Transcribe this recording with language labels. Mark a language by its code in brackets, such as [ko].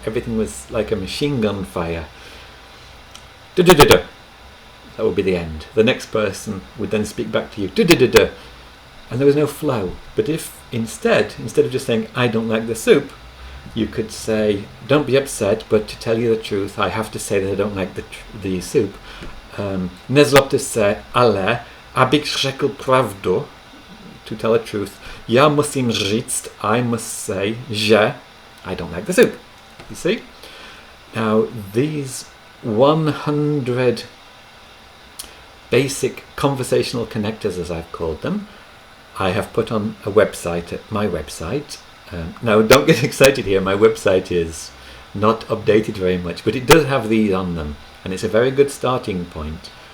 [en] Everything was like a machine gun fire. Du-du-du-du. That would be the end. The next person would then speak back to you. Du-du-du-du. And there was no flow. But if instead of just saying I don't like the soup, you could say don't be upset, but to tell you the truth, I have to say that I don't like the soup. [cs] Nezlobte se, ale abych řekl pravdu, [en] to tell the truth, [cs] já musím říct, [en] I must say, [cs] že [en] I don't like the soup. You see? Now these 100 basic conversational connectors, as I've called them, I have put on a website, at my website. Now don't get excited here, my website is not updated very much, but it does have these on them, and it's a very good starting point.